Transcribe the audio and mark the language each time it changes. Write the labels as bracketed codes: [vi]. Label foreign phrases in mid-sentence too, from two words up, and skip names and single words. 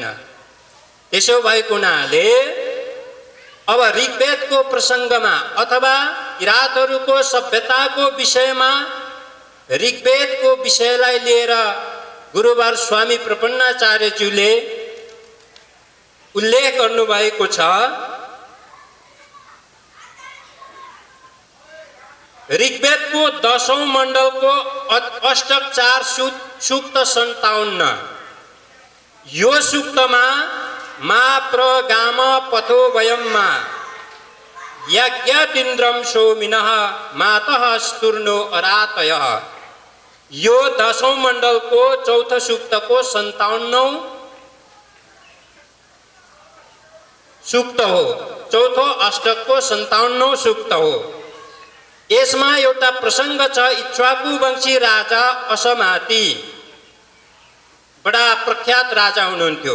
[ne] त्यसो भएको हुनाले अब ऋग्वेदको प्रसङ्गमा अथवा किराँतहरूको सभ्यताको विषयमा ऋग्वेदको विषयलाई लिएर गुरुवर स्वामी प्रपन्नाचार्यज्यूले उल्लेख गर्नुभएको छ। ऋग्वेदको 10औं मण्डलको अष्टक 4 सूक्त [sa] 57, [ne] यो सूक्तमा [sa] मा प्रगाम पथो वयम्मा यज्ञदिन्द्रम सोमिनः मातः स्तुर्नो अरातयः, [ne] यो 10औं मण्डलको चौथो सूक्तको 57औं सूक्त हो। चौथो अष्टकको 57औं सूक्त हो। यसमा एउटा प्रसङ्ग छ। इक्ष्वाकु वंशी राजा असमाति बडा प्रख्यात राजा हुनुहुन्थ्यो।